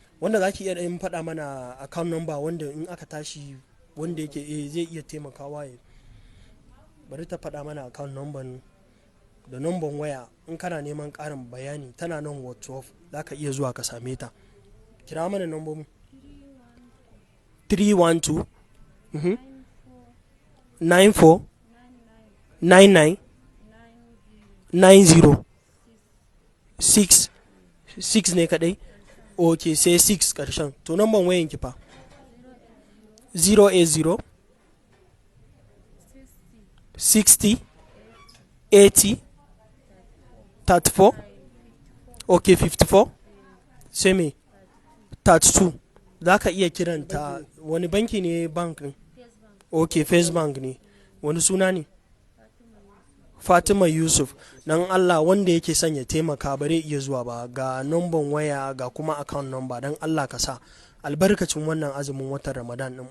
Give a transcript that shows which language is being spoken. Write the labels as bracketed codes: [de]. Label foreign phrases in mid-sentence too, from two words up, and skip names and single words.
[ha] Wanda za ki iya ɗan faɗa mana [en] account number, [ha] wanda in aka tashi, wanda yake, eh, zai iya taimakawa ya, bari ta faɗa mana [en] account number [ha] da number waya. In kana neman ƙarin bayani, tana nan Ward twelve, za ka iya zuwa ka same ta. Kira mana number mu. [en] Three one two, mhm, nine four, nine nine, nine zero, six, six [ha] ne kaɗai? Ok, sai six ƙarshen. To, number wayan ki fa? [en] Zero eight zero, sixty, eighty, thirty-four. Ok, fifty-four. [ha] Sai me? [en] Thirty-two. [ha] Za ka iya kiranta. Wani banki ne bank ɗin? First Bank. Ok, First Bank ne. Wani suna ne? Fatima Yusuf. Dan Allah, wanda yake son ya taimaka, ba zai iya zuwa ba. Ga number waya, ga kuma [en] account number. [ha] Dan Allah ka sa albarkacin wannan azumin watan Ramadan ɗin.